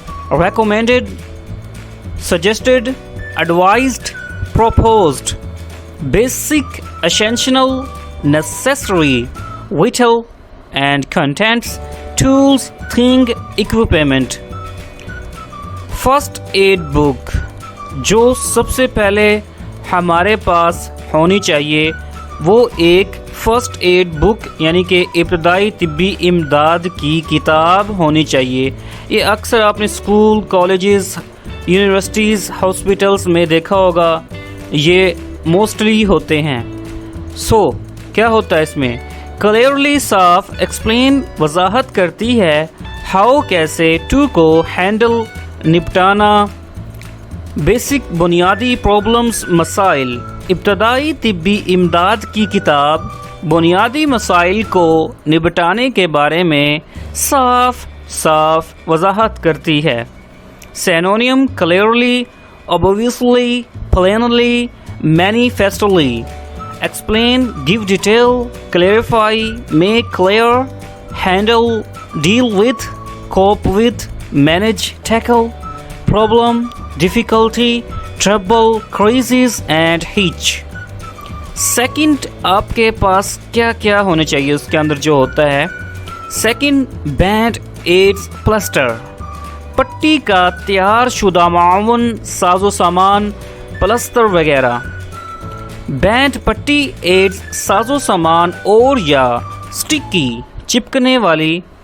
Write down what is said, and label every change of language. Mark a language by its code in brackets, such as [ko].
[en] Recommended, suggested, advised, proposed. Basic, essential, necessary, vital, and contents, tools, thing, equipment. First aid book. [ur] جو سب سے پہلے ہمارے پاس ہونی چاہیے وہ ایک فرسٹ ایڈ بک یعنی کہ ابتدائی طبی امداد کی کتاب ہونی چاہیے. یہ اکثر آپ نے اسکول، کالجز، یونیورسٹیز، ہاسپٹلس میں دیکھا ہوگا، یہ موسٹلی ہوتے ہیں. سو کیا ہوتا ہے اس میں؟ کلیئرلی، صاف، ایکسپلین، وضاحت کرتی ہے، ہاؤ کیسے، ٹو کو ہینڈل، نپٹانا، بیسک بنیادی پرابلمز مسائل. ابتدائی طبی امداد کی کتاب بنیادی مسائل کو نپٹانے کے بارے میں صاف وضاحت کرتی ہے. [en] Synonym: clearly, obviously, plainly, manifestly. Explain: give detail, clarify, make clear, handle, deal with, cope with, manage, tackle. Problem, difficulty, trouble, crisis and hitch. [ur] Second, آپ کے پاس کیا کیا ہونے چاہیے اس کے اندر جو ہوتا ہے. Second, band AIDS plaster. پٹی کا تیار شدہ معاون ساز و سامان، پلستر وغیرہ. بینڈ پٹی، ایڈز ساز و سامان اور یا سٹکی چپکنے والی.